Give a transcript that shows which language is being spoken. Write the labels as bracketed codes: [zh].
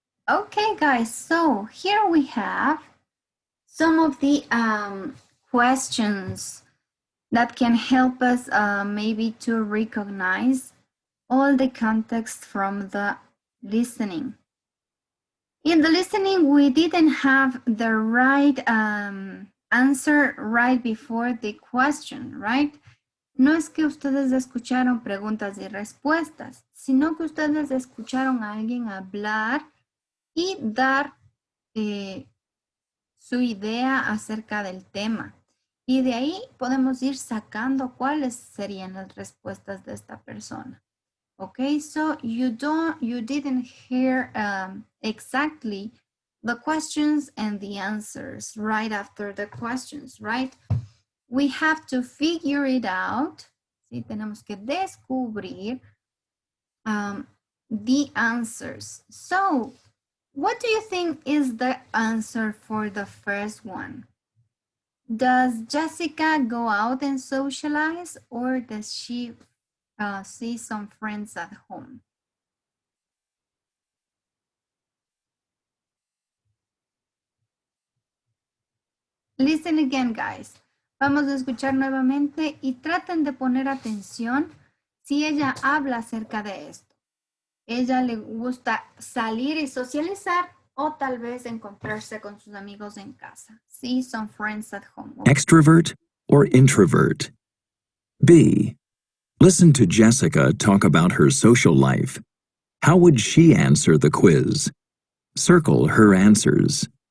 [en] Okay, guys, so here we have some of the questions that can help us maybe to recognize all the context from the listening. In the listening, we didn't have the right answer right before the question, right? [es] No es que ustedes escucharon preguntas y respuestas, sino que ustedes escucharon a alguien hablar y dar su idea acerca del tema. Y de ahí podemos ir sacando cuáles serían las respuestas de esta persona. [en] Okay, so you didn't hear exactly the questions and the answers right after the questions, right? We have to figure it out. [es] Sí, tenemos que descubrir [en] the answers. So, what do you think is the answer for the first one? Does Jessica go out and socialize, or does she see some friends at home? Listen again, guys. [es] Vamos a escuchar nuevamente y traten de poner atención si ella habla acerca de esto. Ella le gusta salir y socializar o tal vez encontrarse con sus amigos en casa. [en] See some friends at home. Extrovert or introvert? B. Listen to Jessica talk about her social life. How would she answer the quiz? Circle her answers.